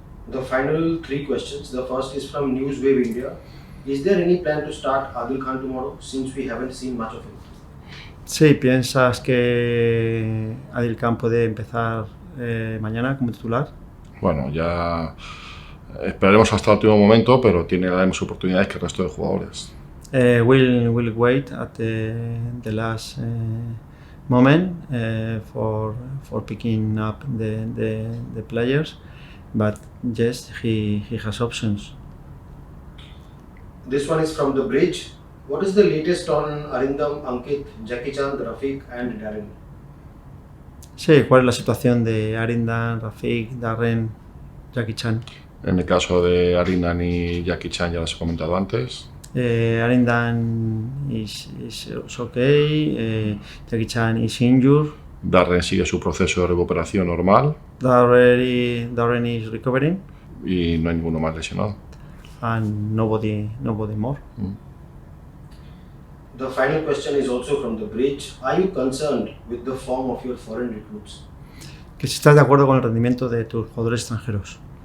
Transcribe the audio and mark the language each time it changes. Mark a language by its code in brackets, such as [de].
[en] The final three questions. The first is from Newswave India. Is there any plan to start Adil Khan tomorrow since we haven't seen much of him? [es] Sí, ¿piensas que Adil Khan puede empezar mañana como titular? Bueno, ya esperaremos hasta el último momento, pero tiene las mismas oportunidades que el resto de jugadores. [en] We'll wait at the last moment for picking up the players, but yes, he has options. This one is from The Bridge. What is the latest on Arindam, Ankit, Jackie Chan, Rafiq and Darren? [es] Sí, ¿cuál es la situación de Arindan, Rafik, Darren, Jackie Chan? En el caso de Arindan y Jackie Chan ya les he comentado antes. [en] Arindan is okay, Jackie Chan is injured. [es] Darren sigue su proceso de recuperación normal. [en] Darren is recovering. [es] Y no hay ninguno más lesionado. [en] And nobody more. The final question is also from The Bridge. Are you concerned with the form of your foreign recruits? [es] Que si estás de acuerdo con el rendimiento de tus jugadores extranjeros.